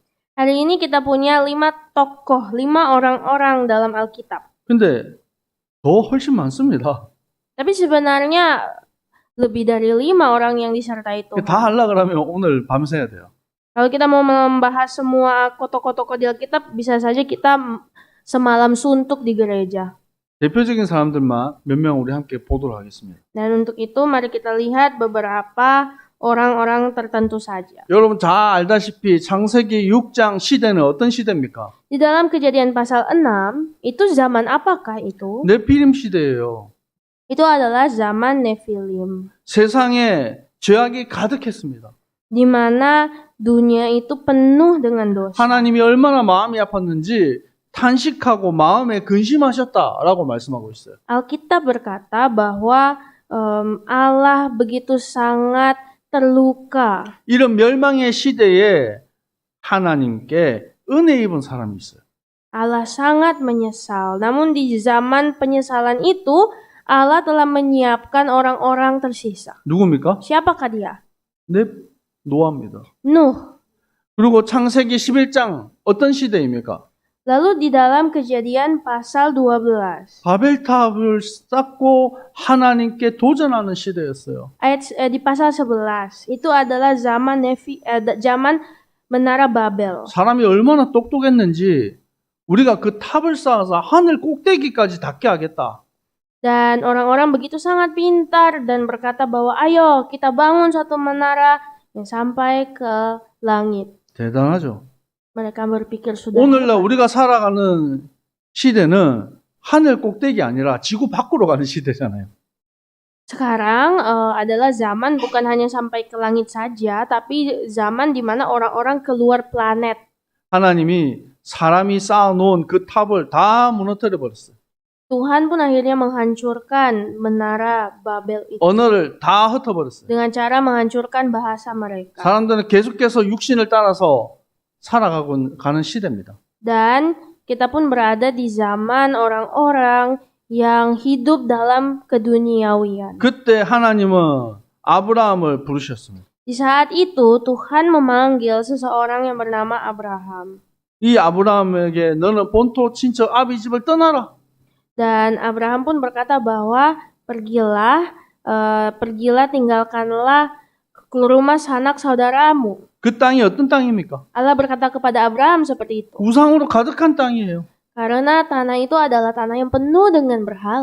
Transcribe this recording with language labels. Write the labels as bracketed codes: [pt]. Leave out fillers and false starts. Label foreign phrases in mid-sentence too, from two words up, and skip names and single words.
[id] Hari ini kita punya 5 tokoh, 5 orang-orang dalam Alkitab. [ko] 근데 더 훨씬 많습니다. [id] Tapi sebenarnya lebih dari 5 orang yang disertai Tuhan. [ko] 다 하려고 하면 오늘 밤새야 돼요. [id] Kalau kita mau membahas semua tokoh-tokoh di Alkitab, bisa saja kita semalam suntuk di gereja. [ko] 대표적인 사람들만 몇 명 우리 함께 보도록 하겠습니다. [id] Dan untuk itu mari kita lihat beberapa orang-orang tertentu saja. [ko] 여러분 잘 알다시피 창세기 6장 시대는 어떤 시대입니까? [id] Di dalam Kejadian pasal 6, itu zaman apakah itu? [ko] 네피림 시대예요. [id] Itu adalah zaman Nephilim. [ko] 세상에 죄악이 가득했습니다. [id] di mana dunia itu penuh dengan dosa. [ko] 하나님이 얼마나 마음이 아팠는지 탄식하고 마음에 근심하셨다라고 말씀하고 있어요. [id] Alkitab berkata bahwa Allah begitu sangat terluka. [ko] 이런 멸망의 시대에 하나님께 은혜 입은 사람이 있어요. [id] Allah sangat menyesal. Namun di zaman penyesalan itu, Allah telah menyiapkan orang-orang tersisa. [ko] 누굽니까? [id] Siapakah dia? [ko] 네, 노아입니다. [id] Nuh. [ko] 그리고 창세기 11장 어떤 시대입니까? [id] Lalu di dalam Kejadian pasal 12, [ko] 바벨탑을 쌓고 하나님께 도전하는 시대였어요. [id] di pasal 11, itu adalah zaman zaman Menara Babel. [ko] 사람이 얼마나 똑똑했는지 우리가 그 탑을 쌓아서 하늘 꼭대기까지 닿게 하겠다. [id] Dan orang-orang begitu sangat pintar dan berkata bahwa ayo kita bangun satu menara yang sampai ke langit. [ko] 대단하죠. [id] Mereka berpikir sudah [ko] 오늘날 [id] hebat. [ko] 우리가 살아가는 시대는 하늘 꼭대기 아니라 지구 밖으로 가는 시대잖아요. [id] Sekarang adalah zaman bukan hanya sampai ke langit saja, tapi zaman di mana orang-orang keluar planet. [ko] 하나님이 사람이 쌓아놓은 그 탑을 다 무너뜨려 버렸어요. [id] Tuhan pun akhirnya menghancurkan menara Babel itu [ko] 언어를 다 흩어버렸어요. [id] dengan cara menghancurkan bahasa mereka. [ko] 사람들은 계속해서 육신을 따라서 살아가고 가는 시대입니다. [id] Dan kita pun berada di zaman orang-orang yang hidup dalam keduniawian. [ko] 그때 하나님은 아브라함을 부르셨습니다. [id] Di saat itu Tuhan memanggil seseorang yang bernama Abraham. [ko] 이 아브라함에게 너는 본토 친척 아비 집을 떠나라. [id] Dan Abraham pun berkata bahwa pergilah tinggalkanlah ke rumah sanak saudaramu. [ko] 그 땅이 어떤 땅입니까? [id] Allah berkata kepada Abraham seperti itu. [ko] 우상으로 가득한 땅이에요. [id] Karena tanah itu adalah tanah yang penuh dengan berhala.